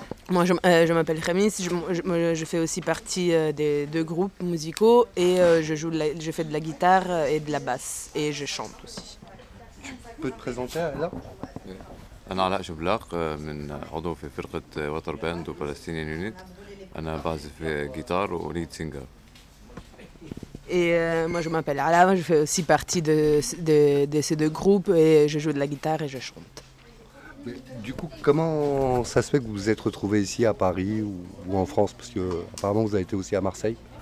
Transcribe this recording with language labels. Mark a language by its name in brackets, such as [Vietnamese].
[French] Moi, je m'appelle Khamis, je fais aussi partie des deux groupes musicaux et je fais de la guitare et de la basse et je chante aussi. Tu peux te présenter là ? [Arabic] أنا علاء جبلاق من عضو في فرقة ووتر باند وفلسطينيين يونيت. أنا بعزف جيتار وليد سينجر. [French] Et moi je m'appelle Ala, je fais aussi partie de ces deux groupes et je joue de la guitare et je chante. Mais, du coup, comment ça se fait que vous vous êtes retrouvés ici à Paris ou en France? Parce que apparemment vous avez été aussi à Marseille.